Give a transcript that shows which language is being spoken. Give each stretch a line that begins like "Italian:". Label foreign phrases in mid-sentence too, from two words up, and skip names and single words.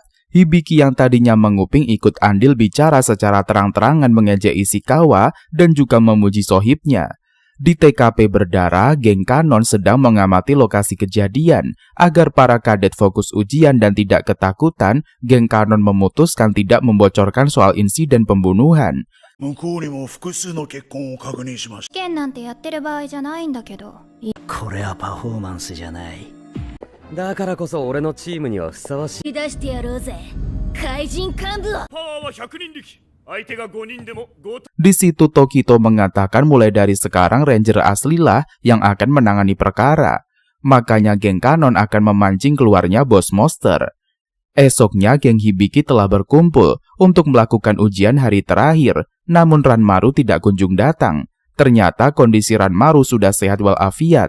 Indonesian: Hibiki yang tadinya menguping ikut andil bicara secara terang-terangan mengejek Ishikawa dan juga memuji sohibnya. Di TKP berdarah, geng Kanon sedang mengamati lokasi kejadian. Agar para kadet fokus ujian dan tidak ketakutan, geng Kanon memutuskan tidak membocorkan soal insiden pembunuhan.
Japanese: 向こうにも複数の血痕を確認しました。試験なんてやってる場合じゃないんだけど。これはパフォーマンスじゃない。だからこそ俺のチームにはふさわしい。出してやろうぜ怪人幹部を。パワーは100人力。相手が5人でも5。
Indonesian: Di situ Tokito mengatakan mulai dari sekarang Ranger aslilah yang akan menangani perkara. Makanya geng Kanon akan memancing keluarnya Boss Monster. Esoknya geng Hibiki telah berkumpul untuk melakukan ujian hari terakhir. Namun Ranmaru tidak kunjung datang. Ternyata kondisi Ranmaru sudah sehat walafiat.